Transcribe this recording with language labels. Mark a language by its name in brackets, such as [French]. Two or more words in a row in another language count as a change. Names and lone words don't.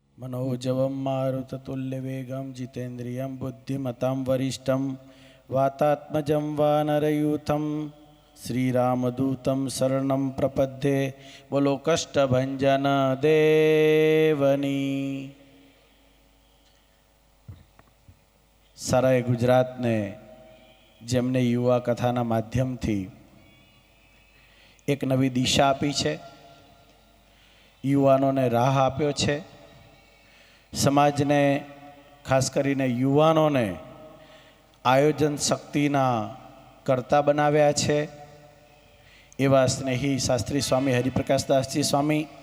[Sanskrit] मनोजवं मारुततुल्यवेगं जितेन्द्रियं बुद्धिमतां वरिष्ठं वातात्मजं वानरयूथं श्रीरामदूतं शरणं प्रपद्ये। [Gujarati] બોલો કષ્ટભંજન દેવની। સરાય ગુજરાતને જેમને યુવા કથાના માધ્યમથી એક નવી દિશા આપી છે, યુવાનોને રાહ આપ્યો છે, સમાજને ખાસ કરીને યુવાનોને આયોજન શક્તિના કર્તા બનાવ્યા છે એવા સ્નેહી શાસ્ત્રી સ્વામી હરિપ્રકાશદાસજી સ્વામી